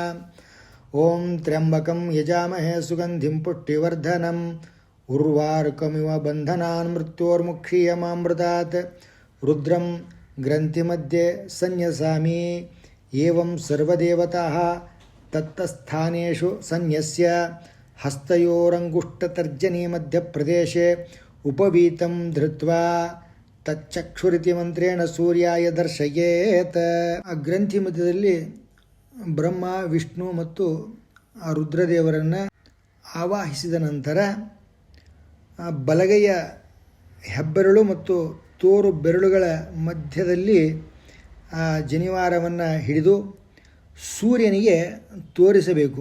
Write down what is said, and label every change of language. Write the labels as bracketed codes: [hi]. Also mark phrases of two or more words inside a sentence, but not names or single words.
[sa] ॐ त्र्यम्बकं यजामहे सुगन्धिं पुष्टिवर्धनम् उर्वारुकमिव बन्धनान् मृत्योर्मुक्षीयमामृतात् रुद्रं ग्रन्थिमध्ये संन्यसामि एवं सर्वदेवताः तत्तस्थानेषु संन्यस्य हस्तयोरङ्गुष्ठतर्जनी मध्यप्रदेशे उपवीतं धृत्वा तच्चक्षुरिति ಮಂತ್ರೇಣ ಸೂರ್ಯಾಯ ದರ್ಶಯೇತ್. [kn] ಆ ಗ್ರಂಥಿ ಮಧ್ಯದಲ್ಲಿ ಬ್ರಹ್ಮ, ವಿಷ್ಣು ಮತ್ತು ಆ ರುದ್ರದೇವರನ್ನು ಆವಾಹಿಸಿದ ನಂತರ ಬಲಗೈಯ ಹೆಬ್ಬೆರಳು ಮತ್ತು ತೋರು ಬೆರಳುಗಳ ಮಧ್ಯದಲ್ಲಿ ಆ ಜನಿವಾರವನ್ನು ಹಿಡಿದು ಸೂರ್ಯನಿಗೆ ತೋರಿಸಬೇಕು.